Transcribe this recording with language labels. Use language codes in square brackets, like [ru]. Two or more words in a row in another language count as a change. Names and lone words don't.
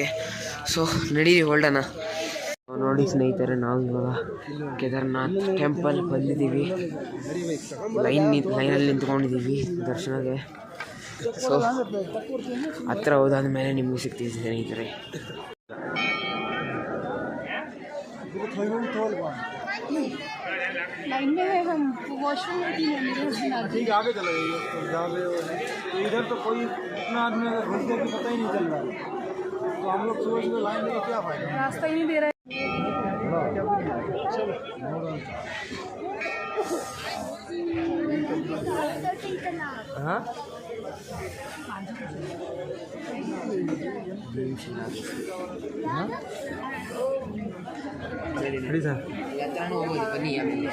[kn] ಸೊ ನಡೀರಿ ಹೊರಡೋಣ. ನೋಡಿ ಸ್ನೇಹಿತರೆ, ನಾವು ಇವಾಗ ಕೇದಾರ್ನಾಥ್ ಟೆಂಪಲ್ ಬಂದಿದ್ದೀವಿ. ಲೈನಲ್ಲಿ ನಿಂತ್ಕೊಂಡಿದ್ದೀವಿ ದರ್ಶನಕ್ಕೆ. ಸೊ ಹತ್ರ ಹೋದಾದ ಮೇಲೆ ನಿಮಗೆ ಸಿಗ್ತೀವಿ ಸ್ನೇಹಿತರೆ. [hi] लाइन में है, हम वॉशरूम में थी, मेरे हस्बैंड आ गए। आगे चले गए जहाँ पे इधर तो कोई इतना आदमी अगर घुस गया कि पता ही नहीं चल रहा है, तो हम लोग सुबह सुबह लाइन लेके क्या फायदा। रास्ता ही नहीं दे रहा है। [kn] हाँ ಹೇಳಿ ಸರ್, ಬನ್ನಿ ಆಮೇಲೆ.